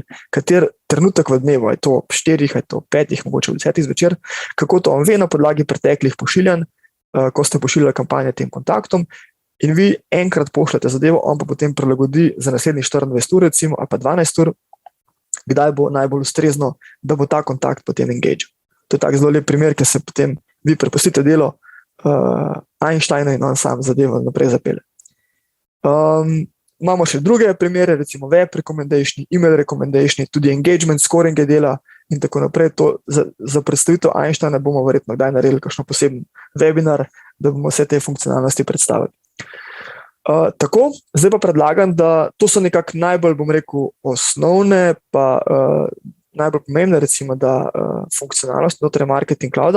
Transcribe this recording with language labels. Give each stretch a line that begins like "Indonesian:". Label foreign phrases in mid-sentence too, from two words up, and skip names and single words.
Slovenian: Kater trenutek v dnevu, je to ob 4, je to ob 5, mogoče ob 10 zvečer, kako to on ve na podlagi preteklih pošiljanj, ko ste pošiljali kampanje tem kontaktom, in vi enkrat pošljete zadevo, on pa potem prilagodi za naslednjih 24 ur, recimo, ali pa 12 ur, kdaj bo najbolj ustrezno, da bo ta kontakt potem engage. To je tak zelo lep primer, ker se potem vi prepustite delo Einsteina in on sam zadevo naprej zapelje. Imamo še druge primere, recimo
English: web recommendation, email recommendation,
Slovenian: tudi
English: engagement scoring
Slovenian: dela in tako naprej. Za predstavitev Einsteina bomo verjetno kdaj naredili kakšno poseben webinar, da bomo vse te funkcionalnosti predstavili. Tako, zdaj pa predlagam, da to so nekako najbolj, bom rekel, osnovne pa najbolj pomembne, recimo, da funkcionalnosti znotraj Marketing Clouda.